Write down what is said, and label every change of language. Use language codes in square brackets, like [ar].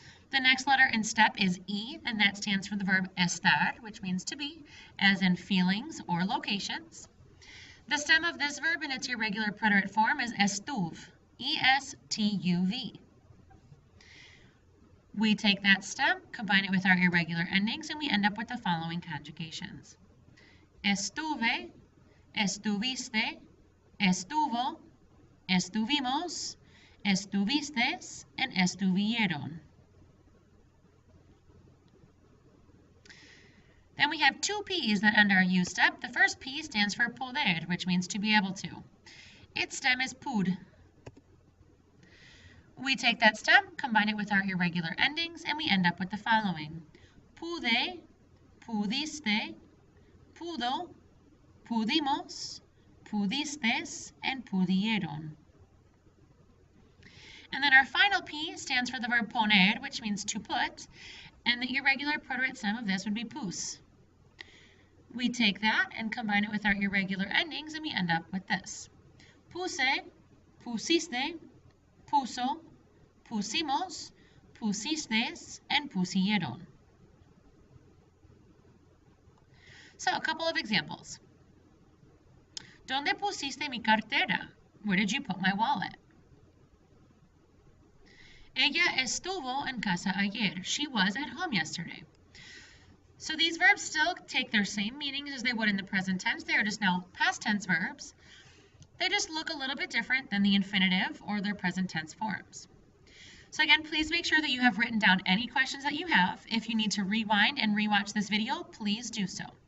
[en] The next letter in STEP is E, and that stands for the verb estar, which means to be, as in feelings or locations. The stem of this verb in its irregular preterite form is estuv, E-S-T-U-V. We take that stem, combine it with our irregular endings, and we end up with the following conjugations. [es] Estuve, estuviste, estuvo, estuvimos, estuvistes, [en] and [es] estuvieron. [en] Then we have two P's that end our U step. The first P stands for poder, which means to be able to. Its stem is pud. We take that stem, combine it with our irregular endings, and we end up with the following. [es] Pude, pudiste, pudo, pudimos, pudistes, [en] and [es] pudieron. [en] And then our final P stands for the verb poner, which means to put, and the irregular preterite stem of this would be pus. We take that and combine it with our irregular endings, and we end up with this. [es] Puse, pusiste, puso, pusimos, pusistes, [en] and [es] pusieron. [en] So a couple of examples. [es] ¿Dónde pusiste mi cartera? [en] Where did you put my wallet? [es] Ella estuvo en casa ayer. [en] She was at home yesterday. So these verbs still take their same meanings as they would in the present tense. They are just now past tense verbs. They just look a little bit different than the infinitive or their present tense forms. So again, please make sure that you have written down any questions that you have. If you need to rewind and rewatch this video, please do so.